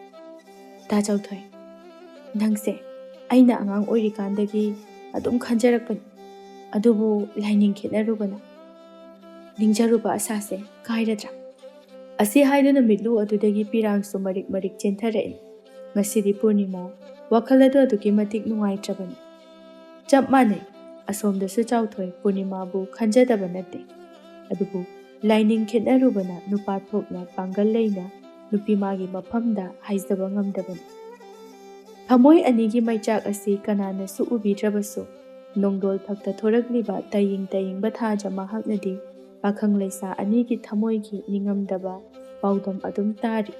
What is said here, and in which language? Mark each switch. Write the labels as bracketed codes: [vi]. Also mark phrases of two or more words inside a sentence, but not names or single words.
[mni] Ta chauthoi nangse aina angang oirikandagi adum khanjarakpani. Adubu laining khetnarubana ningjaruba asase kairadra. Asi haiduna mitlu adudagi pirangsu marik chentharai. Ngasidi Purnima wakhaladu aduki matik nungaitrabani. Chap mane asomdasu chauthoi Purnima bu khanjadaba natte. Adubu laining khetnarubana nupa thokna pangal leina nupi magi maphamda haizaba ngamdabani. Thamoi anigi maichak asi kanana su ubidrabasu nongdol thakta thorakliba taying bathaja mahaknadi pakhang leisa anigi thamoi gi ningamdaba paudam adum tari.